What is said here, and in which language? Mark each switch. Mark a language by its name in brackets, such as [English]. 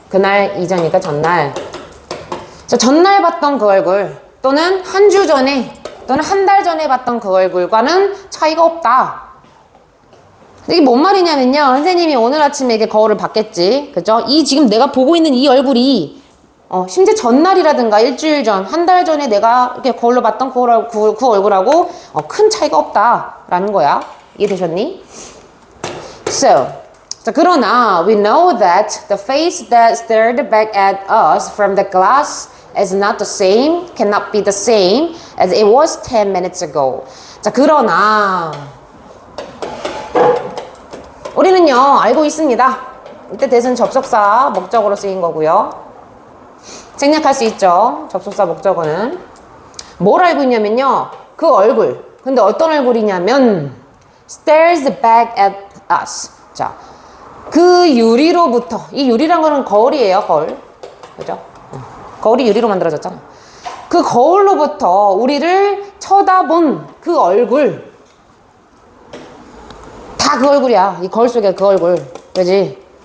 [Korean] 그날 이전이니까 전날. 자, 전날 봤던 그 얼굴 또는 한 주 전에 또는 한 달 전에 봤던 그 얼굴과는 차이가 없다. 이게 뭔 말이냐면요. 선생님이 오늘 아침에 이렇게 거울을 봤겠지. 그죠? 지금 내가 보고 있는 이 얼굴이, 심지어 전날이라든가 일주일 전, 한 달 전에 내가 이렇게 거울로 봤던 그 얼굴하고, 큰 차이가 없다라는 거야. 이해되셨니? [English] So, [Korean] 자, 그러나, [English] we know that the face that stared back at us from the glass is not the same, cannot be the same as it was 10 minutes ago. [Korean] 자, 그러나, 우리는요, 알고 있습니다. 이때 대신 접속사 목적어로 쓰인 거고요. 생략할 수 있죠. 접속사 목적어는. 뭘 알고 있냐면요. 그 얼굴. 근데 어떤 얼굴이냐면 [English] stares back at us. [Korean] 자, 그 유리로부터. 이 유리란 거는 거울이에요. 거울. 그죠? 거울이 유리로 만들어졌잖아. 그 거울로부터 우리를 쳐다본 그 얼굴. 다 그 얼굴이야. 이 거울 속에 그 얼굴. 그지?